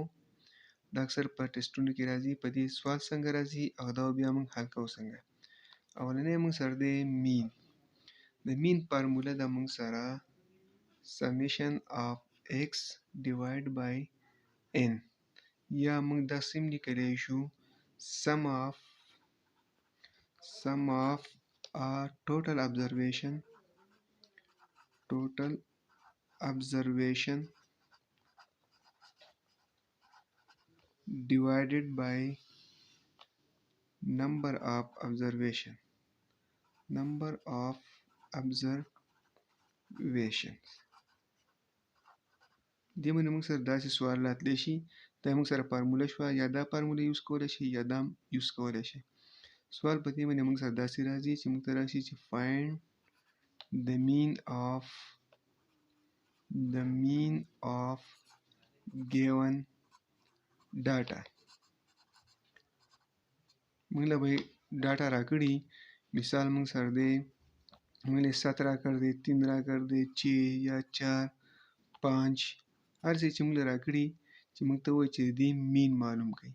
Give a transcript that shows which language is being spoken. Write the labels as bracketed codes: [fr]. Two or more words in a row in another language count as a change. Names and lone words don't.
[ps] دا اکثر په ټیسټونو کې راځي. په دې سوال څنګه راځي او دا بیا موږ حل کوو څنګه. اولنی موږ سره دی مین. د مین فارموله د موږ سره [en] summation of x divide by n, [ps] یا موږ دا سیم لیکلی شو [en] sum of total observation divided by number of observations. [ps] دې باندې موږ سره داسې سوال راتلی شي، دا موږ سره فارموله شوه، یا دا فارموله یوز کولی شي یا دا یوز کولی شي. سوال په دې باندې موږ سره داسې راځي چې موږ ته راشي چې [en] find the mean of given data. [ps] موږ له به ډاټا راکړي، مثال موږ سره دی، موږ له 7 راکړ دی، 3 راکړ دی، 6 یا 4 5، هر څه چې موږ له راکړي چې موږ ته وایي چې د دې مین معلوم کړئ.